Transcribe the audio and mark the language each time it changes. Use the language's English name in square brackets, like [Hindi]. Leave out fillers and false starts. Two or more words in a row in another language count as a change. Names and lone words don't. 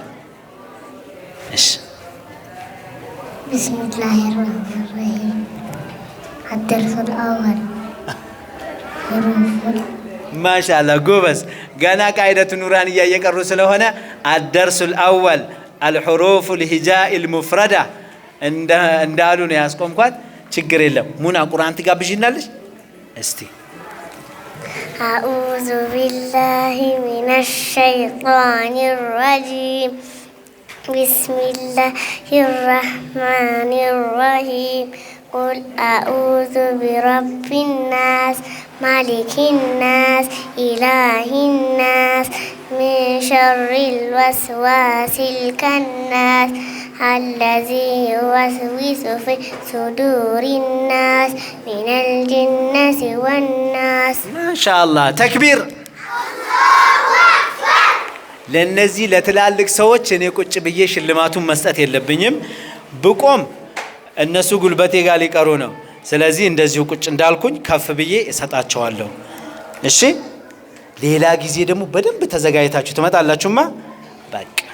[Amharic] እሺ [Arabic] بسم الله الرحمن الرحيم الدرس الأول [Amharic] ማሻአላህ ጎበዝ። ገና ቃይደቱ ኑራን እየቀሩ ስለሆነ [Arabic] الدرس الأول الحروف الهجاء المفردة [Amharic] እንዳሉ ነው ያስቆምኳት። ችግር የለም። ሙና ቁርአን ትጋብዥናለሽ እስቲ? [Arabic] أعوذ بالله من الشيطان الرجيم بسم الله الرحمن الرحيم قل أعوذ برب الناس ملك الناس إله الناس من شر الوسواس الخناس الذي يوسوس في صدور الناس من الجنة والناس ما شاء الله تكبير [Amharic] ለነዚህ ለትላልቅ ሰዎች እኔ ቁጭ ብዬ ሽልማቱን መስጠት የለብኝም። ብቆም እነሱ ጉልበቴ ጋር ሊቀሩ ነው። ስለዚህ እንደዚሁ ቁጭ እንዳልኩኝ ከፍ ብዬ እሰጣቸዋለሁ። እሺ ሌላ ጊዜ ደግሞ በደንብ ተዘጋጅታችሁ ትመጣላችሁማ። በቃ